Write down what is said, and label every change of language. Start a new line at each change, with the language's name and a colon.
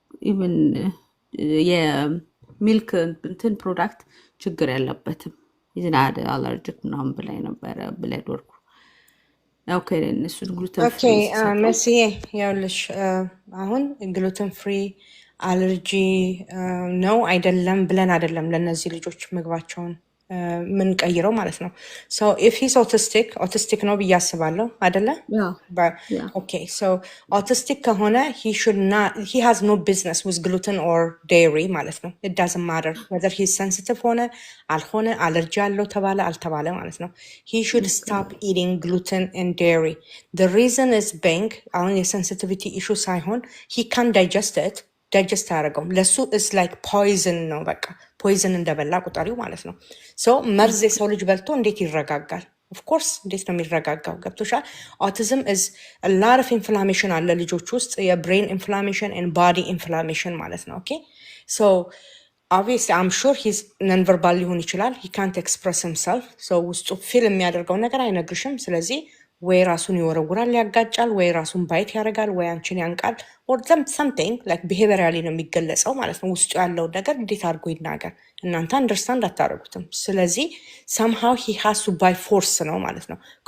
Amharic: ኢቨን የሚልክ እንትን ፕሮዳክት ችግር የለበትም ይዝናድ አለርጂክ ምናምን ብላኝ ነበረ
English: ብለድ ወርኩ።
Amharic: ኦኬ እሱን ግሉተን
English: ኦኬ
Amharic: ፍሪ ስሰጠው መሲዬ ያውልሽ አሁን ግሉተን ፍሪ አለርጂ ነው አይደለም ብለን አይደለም ለእነዚህ ልጆች ምግባቸውን ምንቀይረው ማለት ነው።
English: ሶ ኢፍ ሂስ ኦቲስቲክ
Amharic: ነው ብዬ አስባለሁ አይደለ? ያ ያ
English: ኦኬ ሶ ኦቲስቲክ
Amharic: ከሆነ
English: he has no business with gluten or dairy ማለት ነው። it doesn't matter whether he's sensitive
Amharic: ሆነ አልሆነ አለርጂ አለው ተባለ አልተባለ ማለት ነው።
English: he should stop eating gluten and dairy. The reason is being
Amharic: አሁን የsensitivity issue ሳይሆን
English: he can't digest it.
Amharic: ዳይጀስት አያደርገውም። ለሱ
English: is like poison
Amharic: ነው በቃ ፖይዝን እንደበላ ቁጠሪው ማለት ነው። ሶ መርዝ የሰው ልጅ በልቶ እንዴት ይረጋጋል? ኦፍኮርስ እንዴት ነው የሚረጋጋው? ገብቶሻል? ኦቲዝም
English: is a lot of inflammation
Amharic: አለ ልጆች ውስጥ የብሬን
English: inflammation and body inflammation
Amharic: ማለት ነው። ኦኬ ሶ
English: obviously I'm sure he's non-verbal
Amharic: ሊሆን ይችላል።
English: he can't express himself so
Amharic: ውስጡ ፊል የሚያደርገው ነገር አይነግርሽም። ስለዚህ ወይ ራሱን ይወረውራል ያጋጫል፣ ወይ ራሱን ባይት ያደርጋል፣ ወይ አንቺን ያንቃል
English: or something like behaviorally
Amharic: ነው የሚገለጸው ማለት ነው። ውስጡ ያለው ነገር እንዴት አድርጎ ይናገር እናንተ አንደርስታንድ አታደርጉትም። ስለዚህ
English: somehow he has to by force
Amharic: ነው ማለት ነው